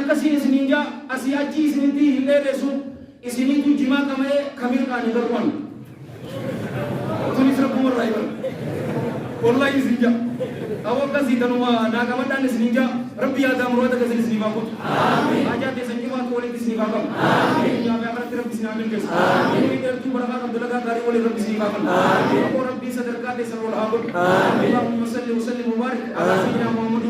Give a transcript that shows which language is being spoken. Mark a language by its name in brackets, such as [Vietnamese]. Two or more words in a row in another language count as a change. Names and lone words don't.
[Oromo] akkasii isiniin jaa asii achii isinitti hin dheeressu isiniitu jimaa qama'ee kamirqaani garwan tunis rabbuma irraa ibara wallahi isin jaa awoo akkasii tanuma naaqamadhaan isiniin jaa rabbi yaadaa murata gasin isiniif haa godhu haajaa teessan jimaatu walitti isiniif haa qabu addunyaa fi akhiratti rabbi isin haa milkeessu umurii dheertuu barakaa qabdu lagaa gaarii waliin rabbi isiniif haa kennu rabbii sadarkaa teessan wal haa godhu [Arabic] اللهم صل وسلم وبارك على سيدنا